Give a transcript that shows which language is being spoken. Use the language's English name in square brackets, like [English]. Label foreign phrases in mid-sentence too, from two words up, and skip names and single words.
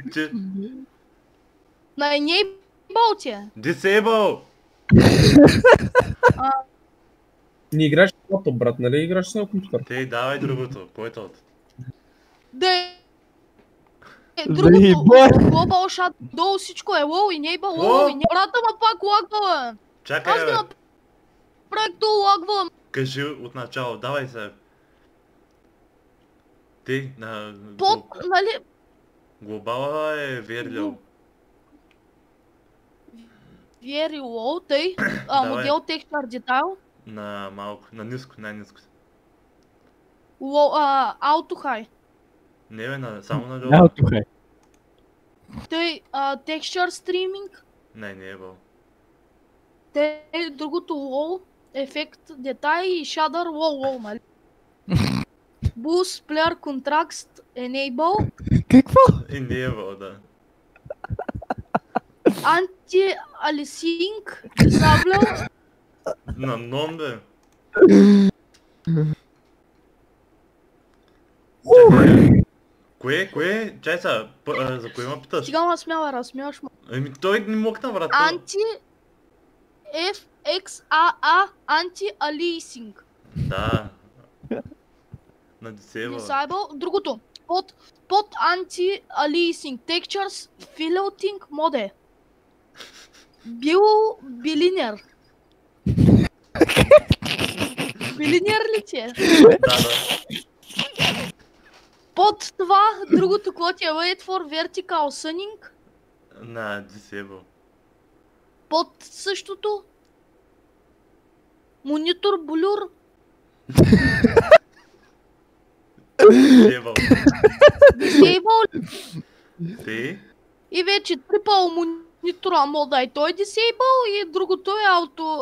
[Bulgarian] На enable ти е? Disable! Не играеш на лаптоп, брат, нали играеш на компютър? Тей, давай другото. Кой е това? Другото, [English] Global Shadow, [Bulgarian] всичко е low, enable, low, брата ма пак лагва, бе. Чакай, Аз бе. ги направих то лагва. Кажи от начало, давай се. Ти, на... нали... Глобала е [English] very low. Very low, [Bulgarian] тъй. [English] Модел texture detail. [Bulgarian] На малко, на ниско, най-ниско. [English] Auto high. [Bulgarian] Не бе, само на долу. [English] Auto high. Тъй, texture streaming. [Bulgarian] Не е бъл. Тъй, другото low. Ефект, детай и [English] shader low, [Bulgarian] нали? [English] Boost, player contrast, enable. [Bulgarian] Какво? Enable, да. [English] Anti-aliasing, disable. [Bulgarian] На нон бе. Кое? Чай са, за кое ма питаш? Сега ма смяла, разсмяваш ма. Еми той не мокна, брат. [English] Anti-FXAA, anti-aliasing. [Bulgarian] Да. На Disable. Disable. Другото. Под anti-aliasing. [English] Textures, filtering mode. [Bulgarian] Билинер. Билинер ли ти е? Да. Под това, другото, какво ти е? [English] Wait for vertical sunning. [Bulgarian] На Disable. Под същото. Монитор блюр. Disable. Disable. Ти? И вече [English] triple monitor mode [Bulgarian] и той е disable и другото е ауто.